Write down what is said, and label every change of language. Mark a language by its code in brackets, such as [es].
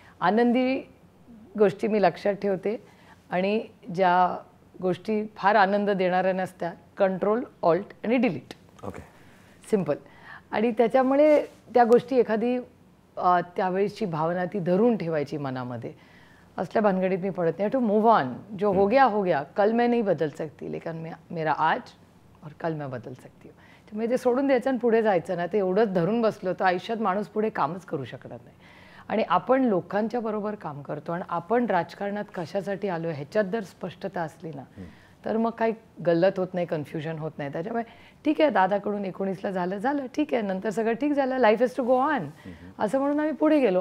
[mr] आनंदी गोष्टी मी लक्षात ठेवते आणि ज्या गोष्टी फार आनंद देणाऱ्या नसत्या, कंट्रोल, ऑल्ट आणि डिलीट. Okay, [en] Simple. [mr] आणि त्याच्यामुळे त्या गोष्टी एखादी त्यावेळेसची भावना ती धरून ठेवायची मनामध्ये, असल्या भानगडीत मी पडत नाही. [en] To move on. [hi] जो हो गया, कल मैं नहीं बदल सकती, लेकिन मेरा आज और कल मैं बदल सकती हूँ. [mr] त्यामुळे ते सोडून द्यायचं आणि पुढे जायचं ना. ते एवढंच धरून बसलो तर आयुष्यात माणूस पुढे कामच करू शकणार नाही. आणि आपण लोकांच्या बरोबर काम करतो आणि आपण राजकारणात कशासाठी आलो ह्याच्यात जर स्पष्टता असली ना तर मग काही गल्लत होत नाही, कन्फ्युजन होत नाही. त्याच्यामुळे ठीक आहे, दादाकडून 19ला झालं ठीक आहे, नंतर सगळं ठीक झालं, [en] life is to go on [mr] असं म्हणून आम्ही पुढे गेलो.